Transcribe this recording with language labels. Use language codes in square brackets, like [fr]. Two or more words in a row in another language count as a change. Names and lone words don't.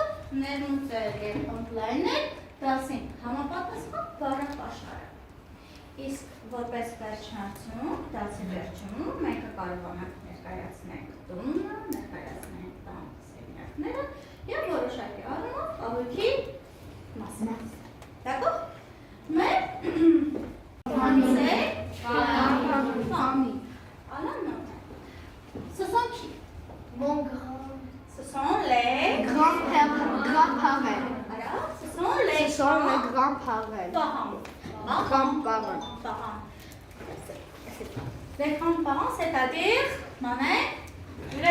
[hy] ներմուծել և ընդլայնել 10-ին համապատասխան բառապաշարը։ Իսկ որպես վերջնարդյունք, 10-ի վերջում մենք կարող ենք ներկայացնենք տունը, ներկայացնենք տան սենյակները և որոշակի առումով կահույքի մասը։ Դակո՞ղ։ Մեր [fr] Ce sont qui? Mon grand. Ce sont les Grands-parents. Alors, ce sont les grands-parents. Parents. Les grands-parents, c'est-à-dire, maman, le